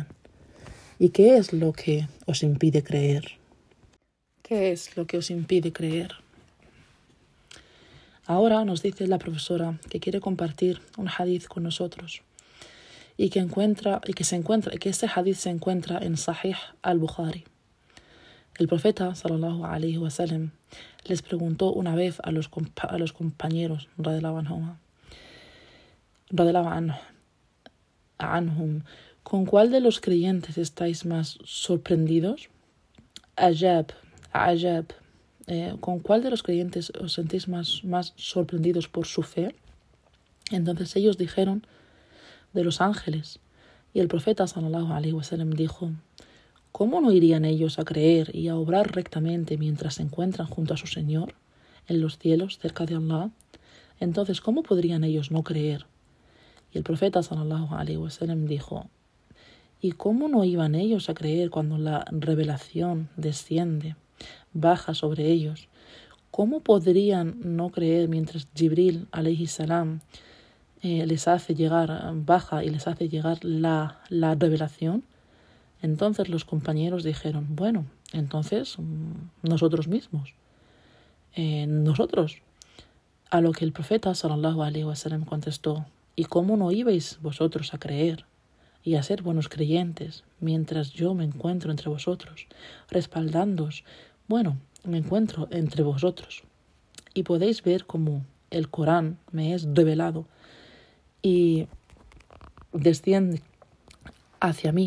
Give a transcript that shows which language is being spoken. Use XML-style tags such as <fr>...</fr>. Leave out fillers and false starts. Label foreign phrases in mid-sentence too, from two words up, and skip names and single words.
<es>¿Y qué es lo que os impide creer? ¿Qué es lo que os impide creer? Ahora nos dice la profesora que quiere compartir un hadith con nosotros y que este hadith se encuentra en Sahih al-Bukhari. El profeta</es> <ar>صلى الله عليه وسلم</ar> <es>les preguntó una vez a los compañeros</es> <ar>رضي الله عنهم,</ar> <es>¿con cuál de los creyentes estáis más sorprendidos? Ajab, ¿con cuál de los creyentes os sentís más sorprendidos por su fe? Entonces ellos dijeron: de los ángeles. Y el profeta</es> <ar>صلى الله عليه وسلم</ar> <es>dijo: ¿cómo no irían ellos a creer y a obrar rectamente mientras se encuentran junto a su Señor en los cielos cerca de Allah? Entonces, ¿cómo podrían ellos no creer? Y el profeta</es> <ar>صلى الله عليه وسلم</ar> <es>dijo: ¿y cómo no iban ellos a creer cuando la revelación desciende, baja sobre ellos? ¿Cómo podrían no creer mientras Jibril</es> <ar>عليه السلام</ar> <es>baja y les hace llegar la revelación? Entonces los compañeros dijeron: bueno, entonces nosotros mismos. Nosotros. A lo que el profeta</es> <ar>صلى الله عليه وسلم</ar> <es>contestó: ¿y cómo no ibais vosotros a creer y a ser buenos creyentes mientras yo me encuentro entre vosotros, respaldándoos? Bueno, me encuentro entre vosotros y podéis ver cómo el Corán me es revelado y desciende hacia mí.</es>